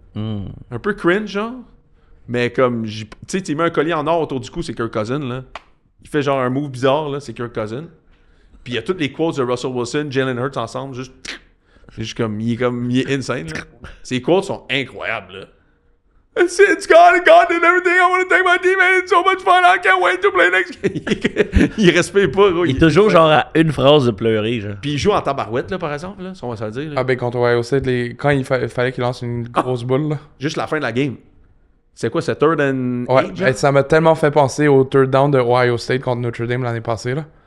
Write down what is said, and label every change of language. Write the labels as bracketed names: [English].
[French] Un peu cringe, genre. Mais comme, tu sais, tu mets un collier en or autour du cou, c'est Kirk Cousins, là. Il fait genre un move bizarre, là, c'est Kirk Cousins. Puis il y a toutes les quotes de Russell Wilson, Jalen Hurts ensemble, juste... C'est juste comme, il est insane, là. Ses quotes sont incroyables, là. [English] It's God and God did everything. I want to thank my teammates. It's so much fun. I can't wait to play next game. [French] Il respecte pas, gros. Il est toujours genre à une phrase de pleurer, genre. Puis il joue en tabarouette, là, par exemple, là, si on va se le dire. Là. Ah ben contre Ohio State, quand il fallait qu'il lance une grosse boule, là. Juste la fin de la game. C'est quoi, c'est third and Ouais, eight, ben, genre? ça m'a tellement fait penser au third down de Ohio State contre Notre Dame l'année passée, là.